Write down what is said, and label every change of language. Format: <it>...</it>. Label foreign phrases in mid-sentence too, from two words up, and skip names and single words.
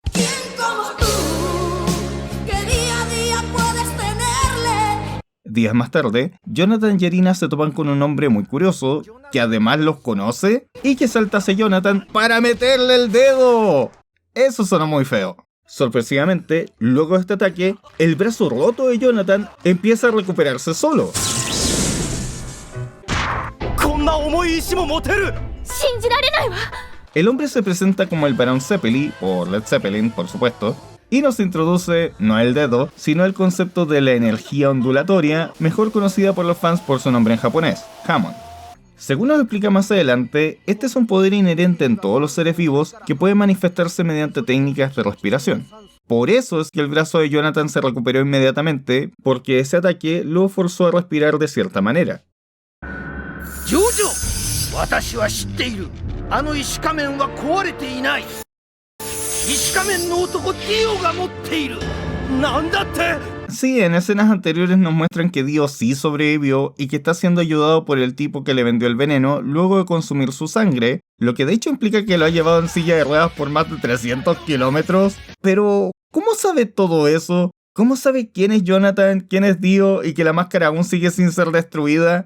<es>Días más tarde, Jonathan y Erina se topan con un hombre muy curioso, que además los conoce y que salta hacia Jonathan para meterle el dedo. Eso sonó muy feo. Sorpresivamente, luego de este ataque, el brazo roto de Jonathan empieza a recuperarse solo.</es> <ja>こんな重い石も持てる。信じられないわ。</ja> <es>El hombre se presenta como el Barón Zeppeli, o Led Zeppelin por supuesto, y nos introduce no el dedo, sino el concepto de la energía ondulatoria, mejor conocida por los fans por su nombre en japonés, Hamon. Según nos explica más adelante, este es un poder inherente en todos los seres vivos que puede manifestarse mediante técnicas de respiración. Por eso es que el brazo de Jonathan se recuperó inmediatamente, porque ese ataque lo forzó a respirar de cierta manera.</es> <ja>ジョジョ、私は知っている。あの石仮面は壊れていない。石仮面の男ディオが持っている。なんだって。</ja> <es>Sí, en escenas anteriores nos muestran que Dio sí sobrevivió y que está siendo ayudado por el tipo que le vendió el veneno luego de consumir su sangre, lo que de hecho implica que lo ha llevado en silla de ruedas por más de 300 kilómetros. Pero, ¿cómo sabe todo eso? ¿Cómo sabe quién es Jonathan, quién es Dio y que la máscara aún sigue sin ser destruida?</es>